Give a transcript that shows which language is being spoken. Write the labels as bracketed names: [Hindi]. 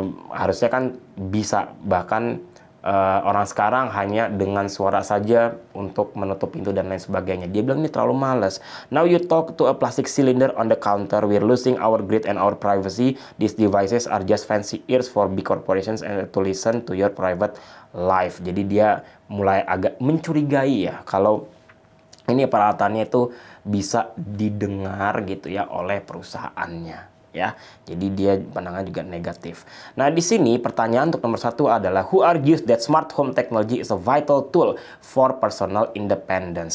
[Indonesian] Harusnya kan bisa, bahkan orang sekarang hanya dengan suara saja untuk menutup pintu dan lain sebagainya. Dia bilang ini terlalu malas. [English] Now you talk to a plastic cylinder on the counter. We're losing our grid and our privacy. These devices are just fancy ears for big corporations and to listen to your private life. [Indonesian] Jadi dia mulai agak mencurigai ya, kalau ini peralatannya itu bisa didengar gitu ya oleh perusahaannya ya. Jadi dia pandangan juga negatif. Nah, di sini pertanyaan untuk nomor 1 adalah [English] who argues that smart home technology is a vital tool for personal independence.